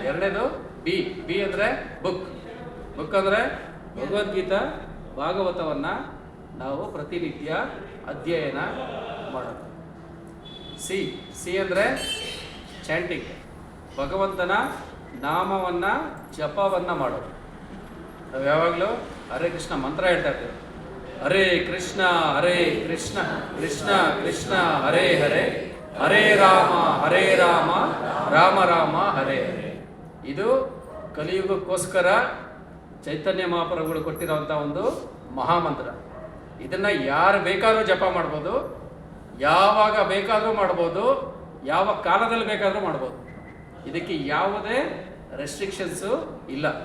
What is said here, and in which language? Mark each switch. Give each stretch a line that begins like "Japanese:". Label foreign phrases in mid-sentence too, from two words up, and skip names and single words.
Kannada: ಎರಡನೇದು ಬಿ ಅಂದರೆ ಬುಕ್ ಅಂದರೆ ಭಗವದ್ಗೀತಾ ಭಾಗವತವನ್ನು ನಾವು ಪ್ರತಿನಿತ್ಯ ಅಧ್ಯಯನ ಮಾಡೋದು. ಸಿ ಅಂದರೆ ಚಾಂಟಿಂಗ್, ಭಗವಂತನ ನಾಮವನ್ನು ಜಪವನ್ನು ಮಾಡೋದು. ನಾವು ಯಾವಾಗಲೂ ಹರೇ ಕೃಷ್ಣ ಮಂತ್ರ ಹೇಳ್ತಾ ಇರ್ತೇವೆ.
Sanskrit: ಹರೇ ಕೃಷ್ಣ ಕೃಷ್ಣ ಕೃಷ್ಣ ಹರೇ ಹರೇ, ಹರೇ ರಾಮ ರಾಮ ರಾಮ ಹರೇ ಹರೇ.
Kannada: ಇದು ಕಲಿಯುಗಕ್ಕೋಸ್ಕರ ಚೈತನ್ಯ ಮಹಾಪ್ರಭುಗಳು ಕೊಟ್ಟಿರೋಂಥ ಒಂದು ಮಹಾಮಂತ್ರ. ಇದನ್ನು ಯಾರು ಬೇಕಾದರೂ ಜಪ ಮಾಡ್ಬೋದು, ಯಾವಾಗ ಬೇಕಾದರೂ ಮಾಡ್ಬೋದು, ಯಾವ ಕಾಲದಲ್ಲಿ ಬೇಕಾದರೂ ಮಾಡ್ಬೋದು. ಇದಕ್ಕೆ ಯಾವುದೇ ರೆಸ್ಟ್ರಿಕ್ಷನ್ಸು ಇಲ್ಲ.